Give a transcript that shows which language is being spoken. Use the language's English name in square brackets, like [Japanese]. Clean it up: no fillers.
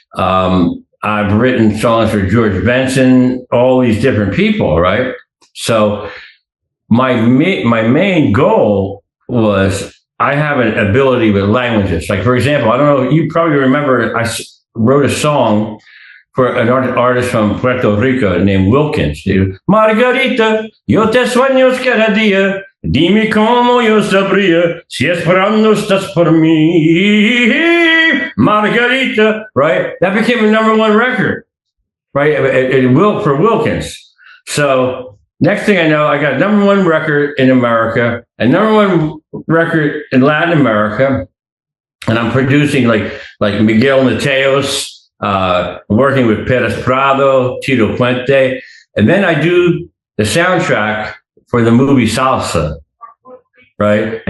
[English] I've written songs for George Benson, all these different people, right? So my main goal was I have an ability with languages. Like, for example, I don't know, you probably remember I wrote a song for an artist from Puerto Rico named Wilkins. [Spanish] Margarita, yo te sueño cada día. Dime cómo yo sabría si esperando estás por mí. [English] Margarita, right? That became a #1 record, right? For Wilkins. So next thing I know, I got a #1 record in America, a #1 record in Latin America, and I'm producing like Miguel Mateos, working with Perez Prado, Tito Puente, and then I do the soundtrack for the movie Salsa, right?